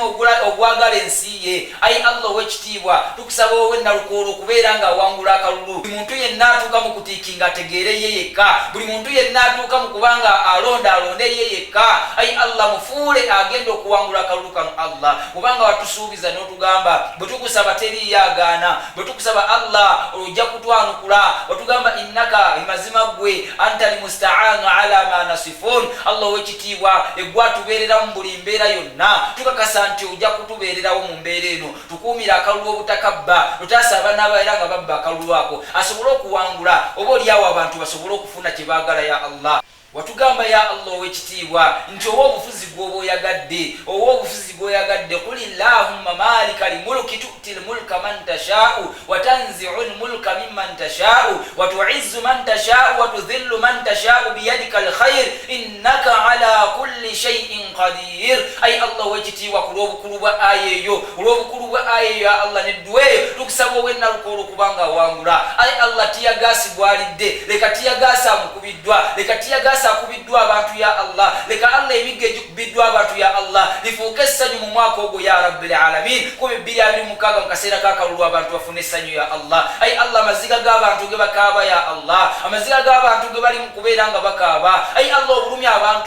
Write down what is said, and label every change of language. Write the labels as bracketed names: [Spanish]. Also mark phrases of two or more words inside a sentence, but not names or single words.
[Ganda] ogwagala ensi ye ayi Allah ow'ekitiibwa tukusaba owe Nalukola okubeera nga awangula akalulu buli muntu yenna atuuka mu kutiikinga ategeere ye yekka buli muntu yenna atuuka mu kubanga alonde ye yekka ayi Allah mufuule agenda okuwangula akalulu kano Allah kubanga watusuubiza n'otugamba bwe tukusaba teriyo agaana bwe tukusaba Allah ojja kutwanukula watugamba innaka mazima gwe [Arabic] أنت المستعان على ما تصفون [Ganda] Allah ow'ekitiibwa eggwatubeerera mu buli mbeera yonna tukakasa nti ojja kutubeererawo mu mbeera eno tukuumira akalulu obutakabba tutaasaba n'abaera nga babba akalulu ako asobole okuwangula oba oliawo abantu basobole okufuna kye baagala ya Allah watugamba ya Allah ow'ekitiibwa nti owa obufuzi gw'oba oyagadde [Arabic] قل اللهم مالك الملك تؤتي الملك من تشاء وتنزع الملك ممن تشاء وتعز من تشاء وتذل من تشاء بيدك الخير إنك على كل شيء قدير [Ganda] ay Allah ow'ekitiibwa ku lw'obukulu bwa aya eyo ya Allah nedduweeyo tukusaba owe Nalukola okubanga awangula ay Allah tiyagaasi bwalidde leka tiyagaasi amukubiddwa leka tiyagaasi akubiddwa abantu ya Allah leka Allah emigga egikubiddwa abantu ya Allah lifuuke essanyu mu mwaka ogwo [Arabic] يا رب العالمين [Ganda] 2026 mu kaseera k'akalulu abantu bafune essanyu ya Allah ayi Allah amaziga g'abantu ge bakaaba ya Allah amaziga g'abantu ge bali mu kubeera nga bakaaba ayi Allah obulumi abantu